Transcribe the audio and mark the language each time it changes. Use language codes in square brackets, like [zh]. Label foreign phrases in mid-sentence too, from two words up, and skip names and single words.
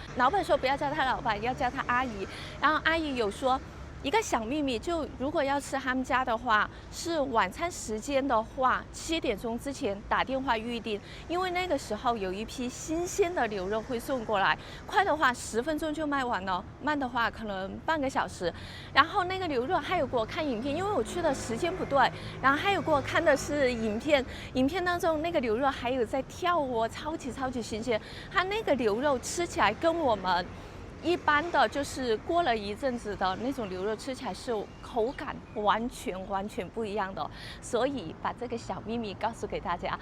[zh] 老闆說不要叫他老闆，要叫他阿姨。然後阿姨有說一個小秘密，就如果要吃他們家的話，是晚餐時間的話，7點鐘之前打電話預定，因為那個時候有一批新鮮的牛肉會送過來，快的話10分鐘就賣完了，慢的話可能半個小時。然後那個牛肉還有給我看影片，因為我去的時間不對，然後還有給我看的是影片，影片當中那個牛肉還有在跳舞，超級新鮮。它那個牛肉吃起來跟我們一般的就是過了一陣子的那種牛肉吃起來是口感完全不一樣的，所以把這個小秘密告訴給大家。